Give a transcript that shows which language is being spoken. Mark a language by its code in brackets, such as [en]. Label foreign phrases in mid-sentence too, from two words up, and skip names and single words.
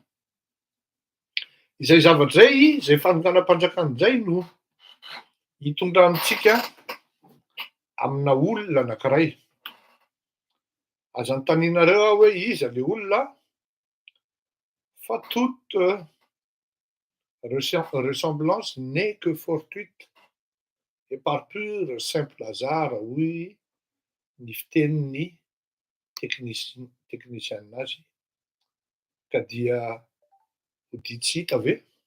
[mg] Izay zavatra zay, izay fanongana mpanjakana izay no hitondrantsika amina olona anankiray. Aza anontanianareo aho hoe iza le olona, fa [fr] toute ressemblance n'est que fortuite et par pur simple hasard, [mg] hoy ny fitenin'ny teknisianazy, ka dia ho didy tsy hita ve?